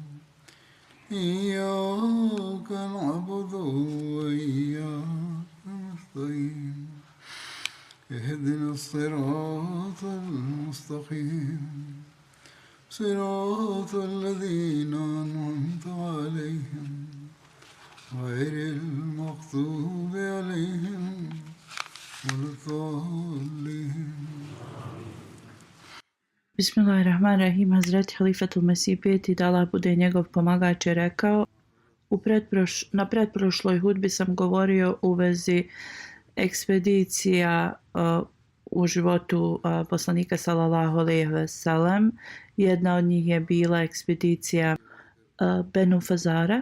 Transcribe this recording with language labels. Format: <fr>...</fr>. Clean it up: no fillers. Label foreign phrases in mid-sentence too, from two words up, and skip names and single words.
<ar>إياك نعبد وإياك نستعين اهدنا الصراط المستقيم صراط الذين أنعمت عليهم غير المغضوب عليهم ولا الضالين. بسم الله الرحمن الرحيم.</ar> <bs>Hazreti Halifatul Mesih peti, da Allah bude njegov pomagač, je rekao: na pretprošloj hudbi sam govorio u vezi ekspedicija u životu poslanika</bs> <ar>صلى الله عليه وسلم.</ar> <bs>Jedna od njih je bila ekspedicija Benu Fazara.</bs>